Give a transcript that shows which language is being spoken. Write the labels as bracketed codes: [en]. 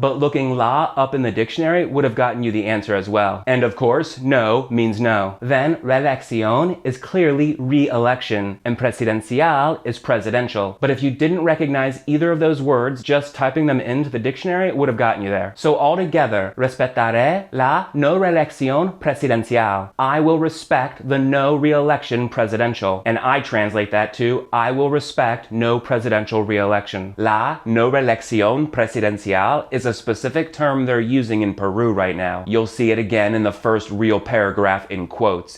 [en] But looking la up in the dictionary would have gotten you the answer as well. And of course, no means no. Then reelección is clearly re-election, and presidencial is presidential. But if you didn't recognize either of those words, just typing them into the dictionary would have gotten you there. [es] So altogether, respetaré la no reelección presidencial. [en] I will respect the no re-election presidential. And I translate that to, I will respect no presidential re-election. [es] La no reelección presidencial [en] is a specific term they're using in Peru right now. You'll see it again in the first real paragraph in quotes.